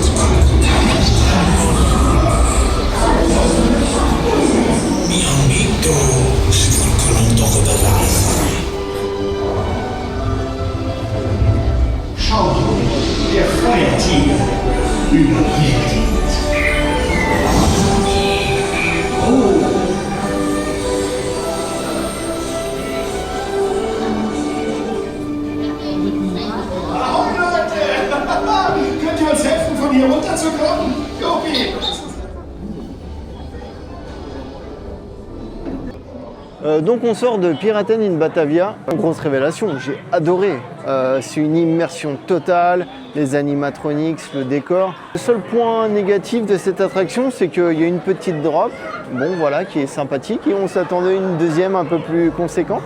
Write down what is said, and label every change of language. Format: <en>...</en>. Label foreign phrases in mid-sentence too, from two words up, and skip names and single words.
<es>Mi amigo,</es> <fr>je veux que l'on t'en rebalance.</fr> <de>Schau, der freie Tiger überlebt. Könnt ihr uns helfen, von hier runterzukommen? Gopi!</de> <fr>Donc on sort de Piraten in Batavia. Grosse révélation, j'ai adoré. C'est une immersion totale, les animatronics, le décor. Le seul point négatif de cette attraction, c'est qu'il y a une petite drop, bon voilà, qui est sympathique, et on s'attendait à une deuxième un peu plus conséquente.</fr>